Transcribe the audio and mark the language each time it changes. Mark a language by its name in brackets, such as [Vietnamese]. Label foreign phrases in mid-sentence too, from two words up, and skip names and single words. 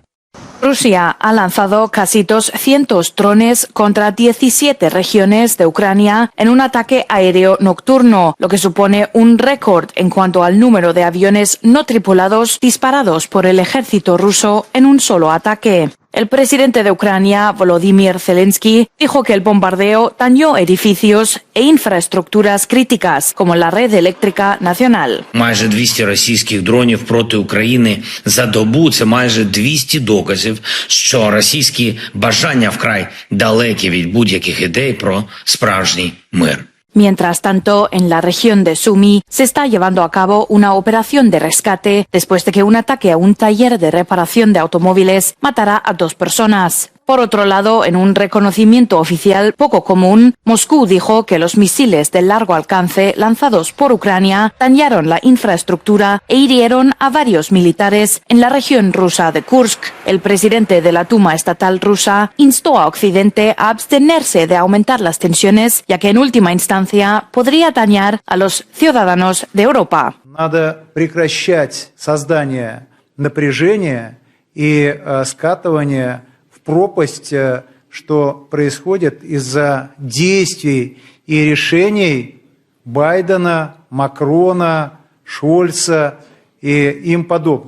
[Spanish] Rusia ha lanzado casi 200 drones contra 17 regiones de Ucrania en un ataque aéreo nocturno, lo que supone un récord en cuanto al número de aviones no tripulados disparados por el ejército ruso en un solo ataque. El presidente de Ucrania, Volodymyr Zelensky, dijo que el bombardeo dañó edificios e infraestructuras críticas, como la red eléctrica nacional. [Ukrainian] Майже 200 російських дронів проти України за добу – це майже 200 доказів, що російські бажання вкрай далекі від будь-яких ідей про справжній мир. [Spanish] Mientras tanto, en la región de Sumy se está llevando a cabo una operación de rescate después de que un ataque a un taller de reparación de automóviles matara a 2 personas. Por otro lado, en un reconocimiento oficial poco común, Moscú dijo que los misiles de largo alcance lanzados por Ucrania dañaron la infraestructura e hirieron a varios militares en la región rusa de Kursk. El presidente de la Duma estatal rusa instó a Occidente a abstenerse de aumentar las tensiones, ya que en última instancia podría dañar a los ciudadanos de Europa. [Russian] Надо прекращать создание напряжения и скатывание пропасть, что происходит из-за действий и решений Байдена, Макрона, Шольца y им подобных.